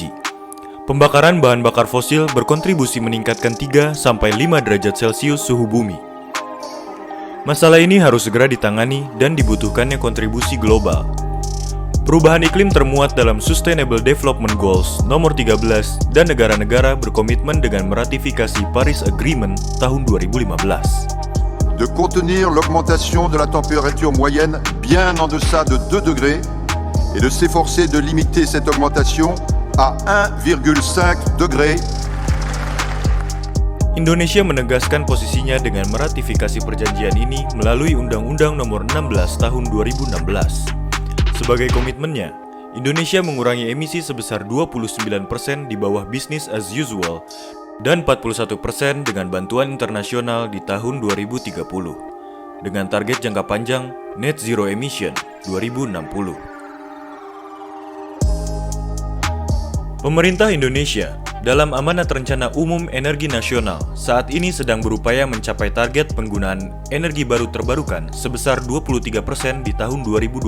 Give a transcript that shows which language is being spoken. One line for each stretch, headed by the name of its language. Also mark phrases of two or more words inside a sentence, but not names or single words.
Indonesian: Pembakaran bahan bakar fosil berkontribusi meningkatkan 3-5 derajat Celcius suhu bumi. Masalah ini harus segera ditangani dan dibutuhkannya kontribusi global. Perubahan iklim termuat dalam Sustainable Development Goals nomor 13 dan negara-negara berkomitmen dengan meratifikasi Paris Agreement tahun 2015.
French: De contenir l'augmentation de la température moyenne bien en deçà de 2 degrés et de s'efforcer de limiter cette augmentation à 1,5 degré.
Indonesian: Indonesia menegaskan posisinya dengan meratifikasi perjanjian ini melalui Undang-Undang Nomor 16 Tahun 2016. Sebagai komitmennya, Indonesia mengurangi emisi sebesar 29% di bawah
English: business as usual
Indonesian: dan 41% dengan bantuan internasional di tahun 2030, dengan target jangka panjang
English: Net Zero Emission
Indonesian: 2060. Pemerintah Indonesia dalam Amanat Rencana Umum Energi Nasional saat ini sedang berupaya mencapai target penggunaan energi baru terbarukan sebesar 23% di tahun 2025.